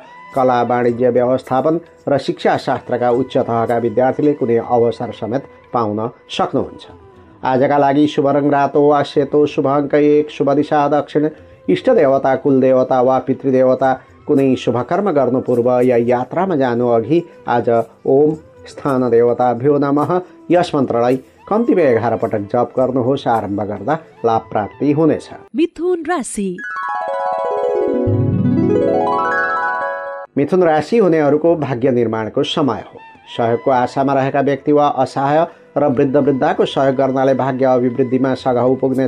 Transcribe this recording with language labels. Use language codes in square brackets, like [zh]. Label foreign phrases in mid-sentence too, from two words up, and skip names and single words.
[ne] कला, वाणिज्य, व्यवस्थापन र शिक्षाशास्त्रका उच्च तहका विद्यार्थीले कुनै अवसर समेत पाउन सक्नुहुन्छ। आजका लागि शुभ रङ रातो वा सेतो, शुभ अङ्क 1, शुभ दिशा दक्षिण, इष्ट देवता, कुलदेवता वा पितृदेवता, कुनै शुभ कर्म गर्नु पूर्व या यात्रामा जानु अघि आज [sa] ओम स्थान देवताभ्यो नमः [ne] यस मन्त्रलाई कम्तीमा 11 पटक जप गर्नुहोस्। आरम्भ गर्दा लाभ प्राप्ति हुनेछ। मिथुन राशि। मिथुन राशि हुनेहरूको भाग्य निर्माणको समय हो। सहयोगको आशामा रहेका व्यक्ति वा असहाय र वृद्धको सहयोग गर्नाले भाग्य अभिवृद्धिमा सघाउ पुग्नेछ।